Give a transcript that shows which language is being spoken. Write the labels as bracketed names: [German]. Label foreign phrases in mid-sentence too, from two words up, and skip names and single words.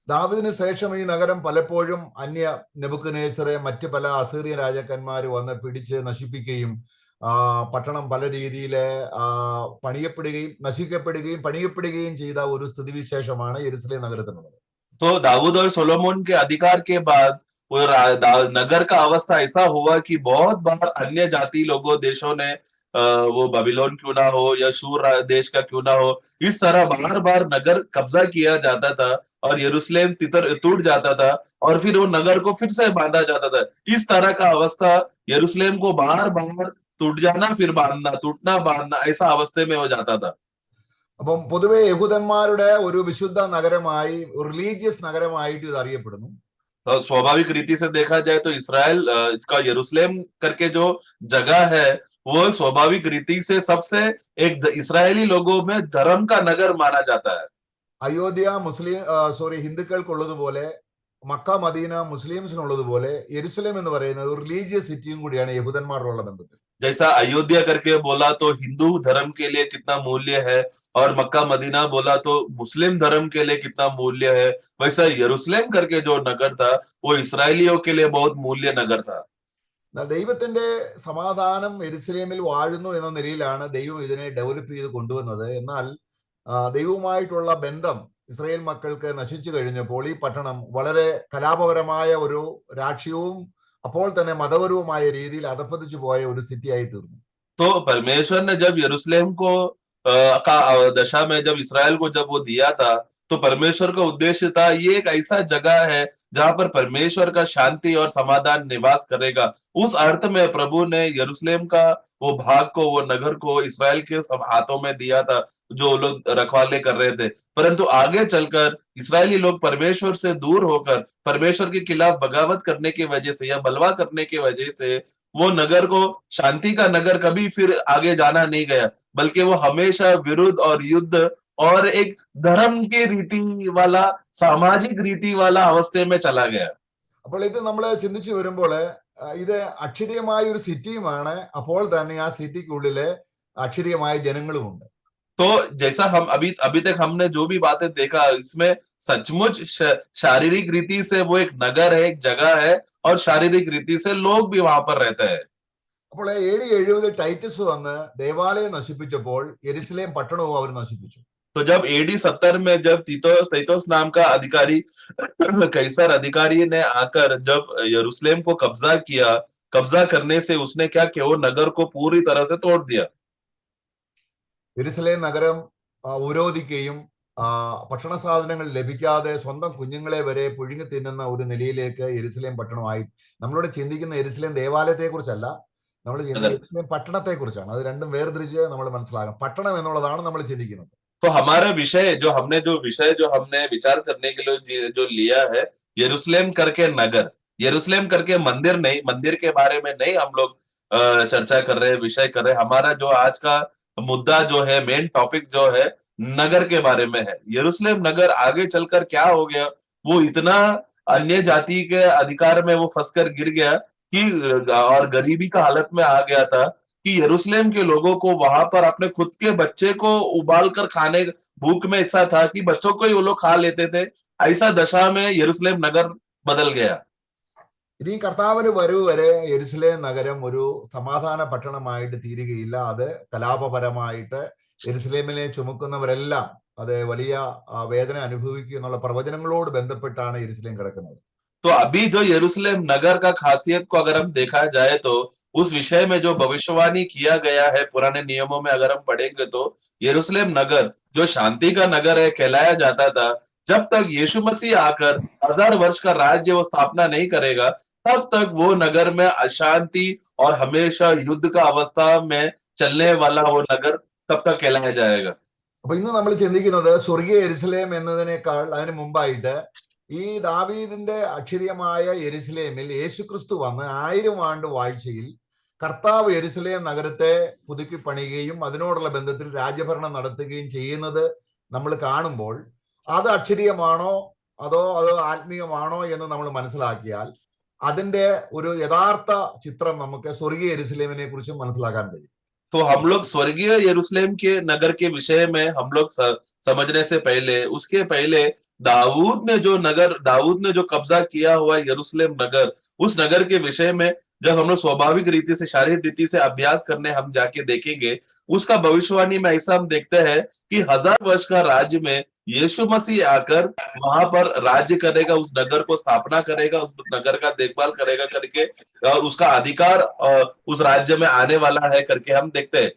[Malayalam] ദാവീദിന് ശേഷം ഈ നഗരം പലപ്പോഴും അന്യ നെബൂഖദ്നേസറെ മറ്റ് പല അസീറിയൻ രാജാക്കന്മാർ വന്ന് പിടിച്ച് നശിപ്പിക്കുകയും പട്ടണം പല രീതിയിൽ പണിയപ്പെടുകയും നശിക്കപ്പെടുകയും പണിയപ്പെടുകയും ചെയ്ത ഒരു സ്ഥിതിവിശേഷമാണ് യെരുശലേം നഗരത്തിനുള്ളത്. [Hindi] तो दाऊद और सोलोमन के अधिकार के बाद वो नगर का अवस्था ऐसा हुआ कि बहुत बार अन्य जाति लोगों देशों ने वो बबीलोन क्यों ना हो या शूर देश का क्यों ना हो, इस तरह बार बार नगर कब्जा किया जाता था और यरूशलेम टूट जाता था और फिर वो नगर को फिर से बांधा जाता था. इस तरह का अवस्था यरूशलेम को बार बार टूट जाना फिर बांधना, टूटना बांधना, ऐसा अवस्थे में हो जाता था. [Malayalam] അപ്പം പൊതുവെ യഹൂദന്മാരുടെ ഒരു വിശുദ്ധ നഗരമായി, റിലീജിയസ് നഗരമായിട്ട് ഇത് അറിയപ്പെടുന്നു. [Hindi] तो स्वाभाविक रीति से देखा जाए तो इसराइल का यरूशलेम करके जो जगह है वो स्वाभाविक रीति से सबसे एक इसराइली लोगों में धर्म का नगर माना जाता है. [Malayalam] അയോധ്യ ഹിന്ദുക്കൾക്കുള്ളതുപോലെ മക്ക മദീന മുസ്ലിംസിനുള്ളതുപോലെ യെരുശലേം എന്ന് പറയുന്നത് ഒരു [English] religious cityum [Malayalam] കൂടിയാണ് യഹൂദന്മാരുള്ള ബന്ധത്തിൽ. [Hindi] जैसा अयोध्या करके बोला तो हिंदू धर्म के लिए कितना मूल्य है और मक्का मदीना बोला तो मुस्लिम धर्म के लिए कितना मूल्य है, वैसा यरूशलेम करके जो नगर था वो इसराइलियों के लिए बहुत मूल्य नगर था. [Malayalam] ദൈവത്തിന്റെ സമാധാനം യെരുശലേമിൽ വാഴുന്നു എന്ന നിലയിലാണ് ദൈവം ഇതിനെ ഡെവലപ്പ് ചെയ്ത് കൊണ്ടുവന്നത്. എന്നാൽ ദൈവവുമായിട്ടുള്ള ബന്ധം ഇസ്രായേൽ മക്കൾക്ക് നശിച്ചു കഴിഞ്ഞപ്പോൾ ഈ പട്ടണം വളരെ കലാപപരമായ ഒരു രാഷ്ട്രീയവും അപ്പോൾ തന്നെ മതപരവുമായ രീതിയിൽ അധപ്പതിച്ചു പോയ ഒരു സിറ്റി ആയി തീർന്നു. [Hindi] तो परमेश्वर ने जब यरूशलेम को का दशा में जब इसराइल को जब वो दिया था तो परमेश्वर का उद्देश्य था ये एक ऐसा जगह है जहां पर परमेश्वर का शांति और समाधान निवास करेगा. उस अर्थ में प्रभु ने यरूशलेम का वो भाग को, वो नगर को इसराइल के सब हाथों में दिया था जो लोग रखवाले कर रहे थे. परंतु आगे चलकर इसराइली लोग परमेश्वर से दूर होकर परमेश्वर के खिलाफ बगावत करने की वजह से या बलवा करने की वजह से वो नगर को, शांति का नगर कभी फिर आगे जाना नहीं गया, बल्कि वो हमेशा विरुद्ध और युद्ध और एक धर्म की रीति वाला, सामाजिक रीति वाला अवस्थे में चला गया. [Malayalam] അപ്പോൾ ഇത് നമ്മൾ ചിന്തിച്ചു വരുമ്പോൾ ഇത് അക്ഷരീയമായ ഒരു സിറ്റിയുമാണ്, അപ്പോൾ തന്നെ ആ സിറ്റിക്കുള്ളില് അക്ഷരീയമായ ജനങ്ങളുമുണ്ട്. [Hindi] तो जैसा हम अभी तक हमने जो भी बातें देखा इसमें सचमुच शारीरिक रीति से वो एक नगर है, एक जगह है और शारीरिक रीति से लोग भी वहां पर रहते हैं. [Malayalam] അപ്പോൾ AD 70 ടൈറ്റസ് വന്ന് ദേവാലയം നശിപ്പിച്ചപ്പോൾ യെരുശലേം പട്ടണവും അവർ നശിപ്പിച്ചു. [Hindi] तो जब AD 70 में जब तीतोस नाम का अधिकारी कैसर अधिकारी ने आकर जब यरूशलेम को कब्जा किया, कब्जा करने से उसने क्या किया, वो नगर को पूरी तरह से तोड़ दिया. [Malayalam] യെരുശലേം നഗരം ഉപരോധിക്കുകയും ഭക്ഷണ സാധനങ്ങൾ ലഭിക്കാതെ സ്വന്തം കുഞ്ഞുങ്ങളെ വരെ പുഴുങ്ങി തിന്നുന്ന ഒരു നിലയിലേക്ക് യെരുശലേം പട്ടണമായി. നമ്മളോട് ചിന്തിക്കുന്ന യെരുശലേം ദേവാലയത്തെ കുറിച്ചല്ല, നമ്മൾ ചിന്തിക്കുന്ന യെരുശലേം പട്ടണത്തെ കുറിച്ചാണ്. അത് രണ്ടും വേർതിരിച്ച് നമ്മൾ മനസ്സിലാക്കണം. പട്ടണം എന്നുള്ളതാണ് നമ്മൾ ചിന്തിക്കുന്നത്. [Hindi] तो हमारा विषय जो हमने विचार करने के लिए जो लिया है, यरूशलेम करके नगर, यरूशलेम करके मंदिर नहीं, मंदिर के बारे में नहीं हम लोग चर्चा कर रहे हैं, विषय कर रहे हैं. हमारा जो आज का मुद्दा जो है, [English] main topic [Hindi] जो है, नगर के बारे में है. यरूशलेम नगर आगे चलकर क्या हो गया, वो इतना अन्य जाति के अधिकार में वो फंसकर गिर गया कि और गरीबी का हालत में आ गया था कि यरूशलेम के लोगों को वहां पर अपने खुद के बच्चे को उबाल कर खाने भूख में ऐसा था कि बच्चों को ही वो लोग खा लेते थे. ऐसा दशा में यरूशलेम नगर बदल गया. [Malayalam] ഇനി കർത്താവിന് വരവ് വരെ യെരുശലേം നഗരം ഒരു സമാധാന പട്ടണമായിട്ട് തീരുകയില്ല. അത് കലാപപരമായിട്ട് യെരുശലേമിനെ ചുമക്കുന്നവരെല്ലാം അത് വലിയ വേദന അനുഭവിക്കുക എന്നുള്ള പ്രവചനങ്ങളോട് ബന്ധപ്പെട്ടാണ് യെരുശലേം കിടക്കുന്നത്. [Hindi] तो अभी जो यरूशलेम नगर का खासियत को अगर हम देखा जाए तो उस विषय में जो भविष्यवाणी किया गया है पुराने नियमों में अगर हम पढ़ेंगे तो यरूशलेम नगर जो शांति का नगर है कहलाया जाता था. जब तक यीशु मसीह आकर 1000 वर्ष का राज्य वो स्थापना नहीं करेगा तब तक वो नगर में अशांति और हमेशा युद्ध का अवस्था में चलने वाला वो नगर तब तक कहलाया जाएगा. [Malayalam] അപ്പൊ ഇന്ന് നമ്മൾ ചിന്തിക്കുന്നത് സ്വർഗീയ യെരുശലേം എന്നതിനേക്കാൾ അതിന് മുമ്പായിട്ട് ഈ ദാവീദിന്റെ അക്ഷരീയമായ യെരുശലേമിൽ യേശുക്രിസ്തു വന്ന് 1000 ആണ്ട് വാഴ്ചയിൽ കർത്താവ് യെരുശലേം നഗരത്തെ പുതുക്കി പണിയുകയും അതിനോടുള്ള ബന്ധത്തിൽ രാജ്യഭരണം നടത്തുകയും ചെയ്യുന്നത് നമ്മൾ കാണുമ്പോൾ അത് അക്ഷരീയമാണോ അതോ അത് ആത്മീയമാണോ എന്ന് നമ്മൾ മനസ്സിലാക്കിയാൽ അതിന്റെ ഒരു യഥാർത്ഥ ചിത്രം നമുക്ക് സ്വർഗീയ യെരുശലേമിനെ കുറിച്ച് മനസ്സിലാക്കാൻ കഴിയും. [Hindi] तो हम लोग स्वर्गीय यरूशलेम के नगर के विषय में हम लोग समझने से पहले, उसके पहले दाऊद ने जो कब्जा किया हुआ यरूशलेम नगर, उस नगर के विषय में जब हम लोग स्वाभाविक रीति से, शारीरिक रीति से अभ्यास करने हम जाके देखेंगे, उसका भविष्यवाणी में ऐसा हम देखते हैं कि 1000 वर्ष का राज्य में यीशु मसीह आकर वहां पर राज्य करेगा, उस नगर को स्थापना करेगा, उस नगर का देखभाल करेगा करके, और उसका अधिकार उस राज्य में आने वाला है करके हम देखते हैं।